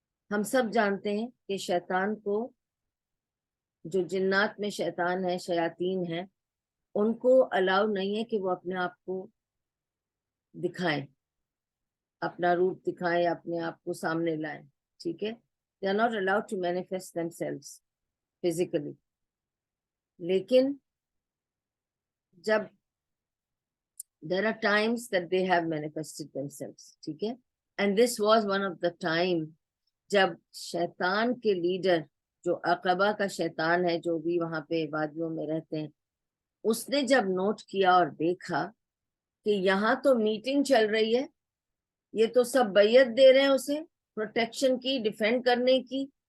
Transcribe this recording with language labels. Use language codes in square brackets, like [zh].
[ur] ہم سب جانتے ہیں کہ شیطان کو, جو جنات میں شیطان ہے, شیاطین ہیں, ان کو الاؤ نہیں ہے کہ وہ اپنے آپ کو دکھائیں, اپنا روپ دکھائیں, اپنے آپ کو سامنے لائیں. ٹھیک ہے. [en] They are not allowed to manifest themselves physically. [ur] لیکن جب [en] there are times that they have manifested themselves. [ur] ٹھیک ہے. [en] And this was one of the time [ur] جب شیطان کے لیڈر, جو عقبہ کا شیطان ہے, جو بھی وہاں پہ وادیوں میں رہتے ہیں, اس نے جب نوٹ کیا اور دیکھا کہ یہاں تو میٹنگ چل رہی ہے, یہ تو سب بیعت دے رہے ہیں اسے پروٹیکشن کی, ڈیفینڈ کرنے کی,